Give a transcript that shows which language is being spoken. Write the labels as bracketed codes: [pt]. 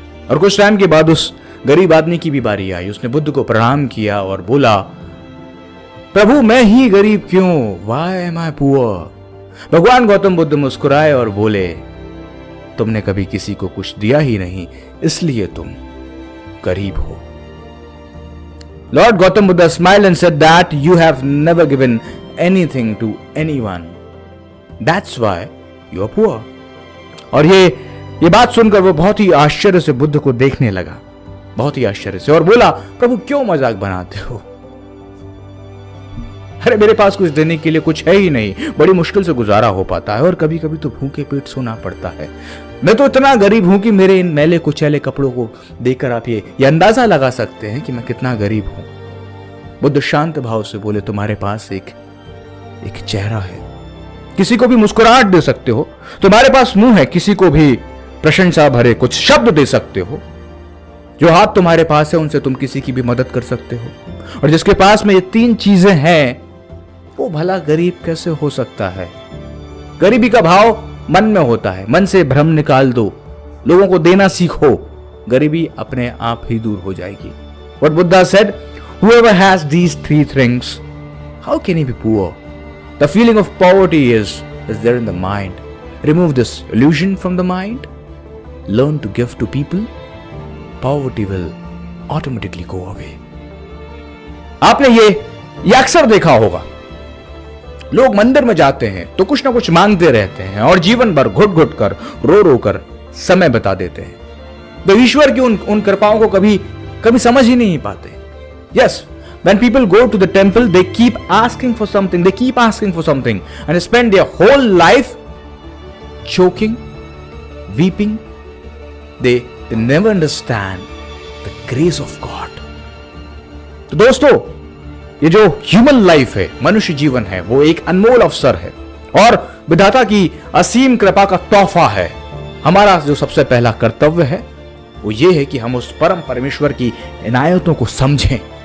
[hi] और कुछ टाइम के बाद उस गरीब आदमी की भी बारी आई। उसने बुद्ध को प्रणाम किया और बोला, प्रभु मैं ही गरीब क्यों? [en] Why am I poor? [hi] भगवान गौतम बुद्ध मुस्कुराए और बोले, तुमने कभी किसी को कुछ दिया ही नहीं, इसलिए तुम गरीब हो। [en] Lord Gautam Buddha smiled and said that you have never given anything to anyone. That's why you are poor. [hi] और ये बात सुनकर वो बहुत ही आश्चर्य से बुद्ध को देखने लगा, बहुत ही आश्चर्य से, और बोला, प्रभु क्यों मजाक बनाते हो? अरे मेरे पास कुछ देने के लिए कुछ है ही नहीं, बड़ी मुश्किल से गुजारा हो पाता है और कभी कभी तो भूखे पेट सोना पड़ता है। मैं तो इतना गरीब हूं कि मेरे इन मैले कुचैले कपड़ों को देखकर आप ये अंदाजा लगा सकते हैं कि मैं कितना गरीब हूं। बुद्ध शांत भाव से बोले, तुम्हारे पास एक चेहरा है, किसी को भी मुस्कुराहट दे सकते हो, तुम्हारे पास मुंह है, किसी को भी प्रशंसा भरे कुछ शब्द दे सकते हो, जो हाथ तुम्हारे पास है उनसे तुम किसी की भी मदद कर सकते हो, और जिसके पास में ये तीन चीजें हैं वो भला गरीब कैसे हो सकता है? गरीबी का भाव मन में होता है, मन से भ्रम निकाल दो, लोगों को देना सीखो, गरीबी अपने आप ही दूर हो जाएगी। [en] What Buddha said, whoever has these three things, how can he be poor? The feeling of poverty is there in the mind. Remove this illusion from the mind. Learn to give to people. Poverty will automatically go away. [hi] आपने ये अक्सर देखा होगा, लोग मंदिर में जाते हैं तो कुछ ना कुछ मांगते रहते हैं और जीवन भर घुट घुट कर, रो रो कर समय बता देते हैं। तो ईश्वर की उन कृपाओं को कभी समझ ही नहीं पाते। [en] Yes, when people go to the temple, they keep asking for something and spend their whole life choking, weeping. They never understand the grace of God. [hi] तो दोस्तों, ये जो ह्यूमन लाइफ है, मनुष्य जीवन है, वो एक अनमोल अवसर है और विधाता की असीम कृपा का तोहफा है। हमारा जो सबसे पहला कर्तव्य है वो ये है कि हम उस परम परमेश्वर की इनायतों को समझें।